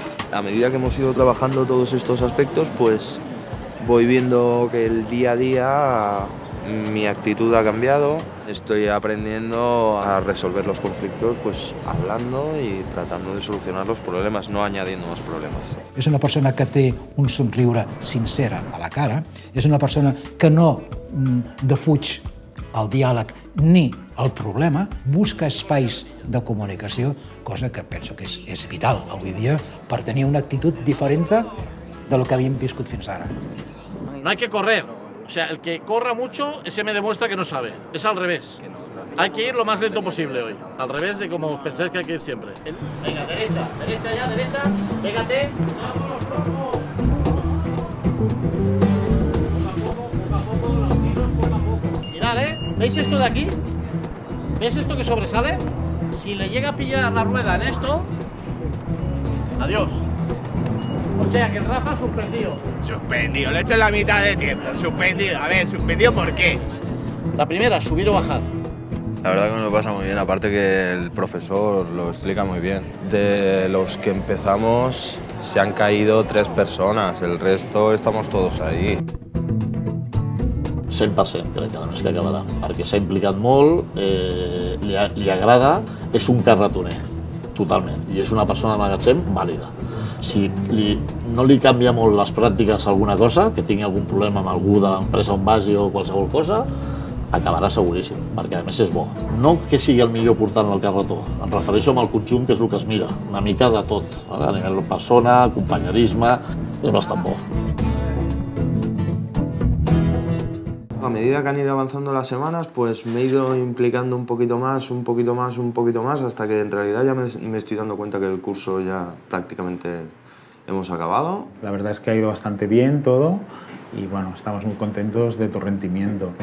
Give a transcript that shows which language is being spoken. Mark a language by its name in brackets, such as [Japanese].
[Spanish] A medida que hemos ido trabajando todos estos aspectos, pues voy viendo que el día a día Mi actitud ha cambiado, estoy aprendiendo a resolver los conflictos pues hablando y tratando de solucionar los problemas, no añadiendo más problemas. [Catalan] És una persona que té un somriure sincera a la cara, és una persona que no defuig el diàleg ni el problema, busca espais de comunicació, cosa que penso que és vital avui dia per tenir una actitud diferent de lo que havíem viscut fins ara. [Spanish] No hay que correr. O sea, el que corra mucho, ese me demuestra que no sabe. Es al revés. Hay que ir lo más lento posible hoy. Al revés de como pensáis que hay que ir siempre. Venga, derecha, derecha ya, derecha. Pégate. Vámonos, vamos. Poco a poco, los tiros poco a poco. Mirad, ¿veis esto de aquí? ¿Ves esto que sobresale? Si le llega a pillar la rueda en esto, adiós. O sea, que el Rafa suspendido. Suspendido, lo he hecho en la mitad de tiempo. Suspendido, a ver, ¿suspendido por qué? La primera, subir o bajar. La verdad que me lo pasa muy bien, aparte que el profesor lo explica muy bien. De los que empezamos se han caído 3 personas, el resto estamos todos ahí. [Catalan] 100% crec que només que acabarà, perquè s'ha implicat molt, li agrada, és un carretoner, totalment, i és una persona de magatzem vàlida. Si no li canvia molt les pràctiques alguna cosa, que tingui algun problema amb algú de l'empresa on vagi o qualsevol cosa, acabarà seguríssim, perquè a més és bo. No que sigui el millor portant el carretó, em refereixo amb el conjunt, que és el que es mira, una mica de tot, a nivell persona, companyerisme, és bastant bo. [Spanish] A medida que han ido avanzando las semanas, pues me he ido implicando un poquito más, hasta que en realidad ya me estoy dando cuenta que el curso ya prácticamente hemos acabado. La verdad es que ha ido bastante bien todo y bueno, estamos muy contentos de tu rendimiento.